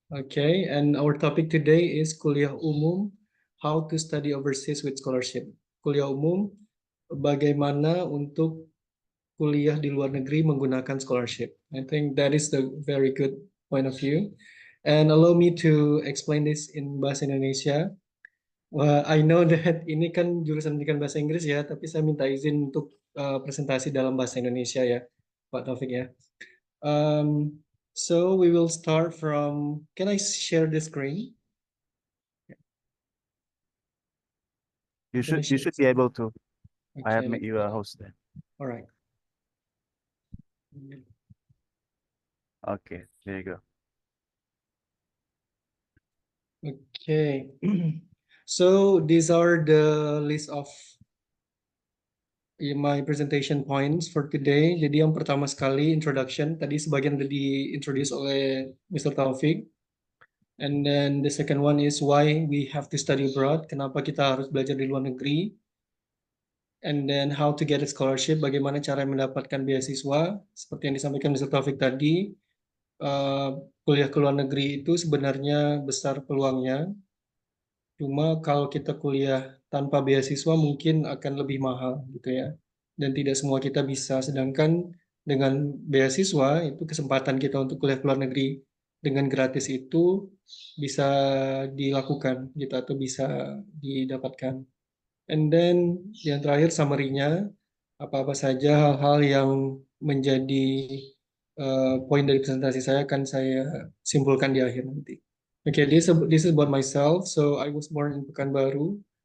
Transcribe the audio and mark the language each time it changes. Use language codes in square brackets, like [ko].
[en] Okay, and our topic today is Kuliah Umum, how to study overseas with scholarship. [id] Kuliah Umum, bagaimana untuk kuliah di luar negeri menggunakan scholarship. [en] I think that is the very good point of view. And allow me to explain this in Bahasa Indonesia. I know that [id] ini kan jurusan pendidikan Bahasa Inggris ya, tapi saya minta izin untuk presentasi dalam Bahasa Indonesia ya, Pak Taufik ya. [en] So we will start from, can I share the screen? You should be able to. Okay. I have made you a host then. All right. Okay, there you go. Okay. So these are the list of my presentation points for today. [id] Jadi yang pertama sekali introduction, tadi sebagian udah di-introduce oleh Mr. [en] Taufik. And then the second one is why we have to study abroad, [id] kenapa kita harus belajar di luar negeri. [en] And then how to get a scholarship, [id] bagaimana cara mendapatkan beasiswa. Seperti yang disampaikan [en] Mr. [id] Taufik tadi, kuliah ke luar negeri itu sebenarnya besar peluangnya. Cuma kalau kita kuliah tanpa beasiswa mungkin akan lebih mahal gitu ya. Dan tidak semua kita bisa. Sedangkan dengan beasiswa itu kesempatan kita untuk kuliah ke luar negeri dengan gratis itu bisa dilakukan gitu atau bisa didapatkan. [en] And then [id] yang terakhir summary-nya, apa-apa saja hal-hal yang menjadi poin dari presentasi saya akan saya simpulkan di akhir nanti. [en] Okay, this is about myself. So I was born in Pekanbaru.